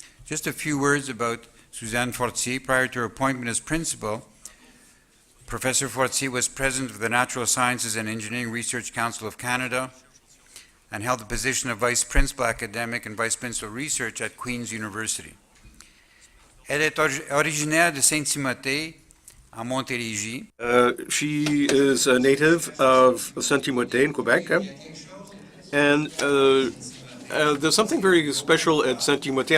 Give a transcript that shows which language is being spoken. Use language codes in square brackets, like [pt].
[en] Just a few words about Suzanne Fortier. Prior to her appointment as principal, Professor Fortier was president of the Natural Sciences and Engineering Research Council of Canada and held the position of vice principal academic and vice principal research at Queen's University. [fr] Elle est originaire de Saint-Timothée, en Montérégie. [en] She is a native of Saint-Timothée in Quebec, and there's something very special at Saint-Timothée.